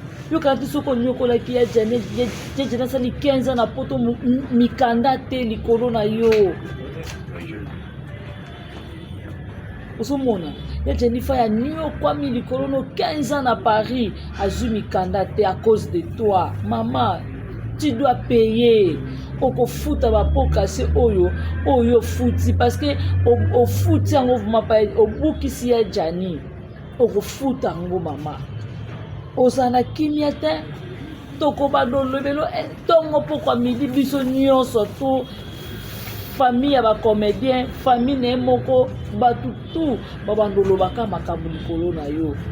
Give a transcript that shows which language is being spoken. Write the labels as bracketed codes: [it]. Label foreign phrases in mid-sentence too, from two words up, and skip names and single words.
[ln] Yo kana te soki onyokolaki ya Jane, ya, ya Jane asali quinze ans na poto mu-, m-, mikanda te likolo na yo. Ozomona, ya Jennifer ya nyokwami likolo no quinze ans na Paris, azwi mikanda te [fr] à cause de toi. Maman, tu dois payer. [ln] Okofuta ba [fr] pots cassés [ln] oyo, oyo futi, [fr] parce que [ln] o-, ofuti yango vraiment pa, obukisi ya Jani. okofuta yango, mama. Oza na kimia te, toko bando lobelo, eh, ntongo pokwa midi biso nyonso tu, famille ya bacomédien, famille na ye moko, bato tu, babando lobaka makambo likolo na yo.